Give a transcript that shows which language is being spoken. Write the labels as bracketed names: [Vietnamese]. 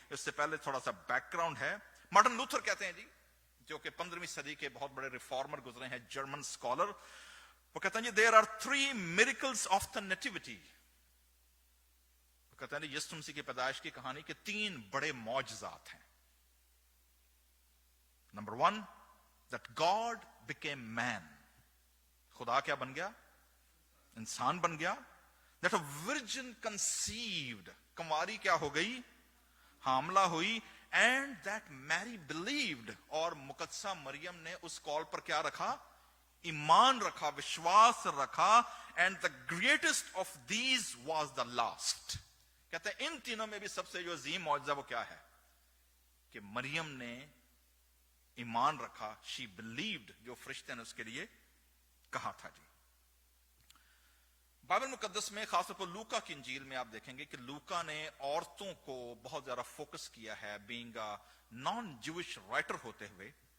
[Urdu] اس سے پہلے تھوڑا سا بیک گراؤنڈ ہے. مارٹن لوتھر کہتے ہیں جی, جو کہ 15ویں صدی کے بہت بڑے ریفارمر گزرے ہیں, جرمن اسکالر, وہ کہتے ہیں جی [English] there are 3 miracles of the nativity. [Urdu] وہ کہتے ہیں یسوع مسیح کی پیدائش کی کہانی کے 3 بڑے معجزات ہیں. Number 1, [English] that God became man. [Urdu] خدا کیا بن گیا, انسان بن گیا. [English] That a virgin conceived, [Urdu] کنواری کیا ہو گئی, حاملہ ہوئی. [English] And that Mary believed, [Urdu] اور مقدسہ مریم نے اس کال پر کیا رکھا, ایمان رکھا, وشواس رکھا. [English] And the greatest of these was the last. [Urdu] کہتے ہیں ان تینوں میں بھی سب سے جو عظیم معجزہ وہ کیا ہے, کہ مریم نے ایمان رکھا. [English] She believed, [Urdu] جو فرشتے نے اس کے لیے کہا تھا جی. بائبل مقدس میں خاص طور پر لوکا کی انجیل میں آپ دیکھیں گے کہ لوکا نے عورتوں کو بہت زیادہ فوکس کیا ہے, [English] being a non جوش writer [Urdu] ہوتے ہوئے.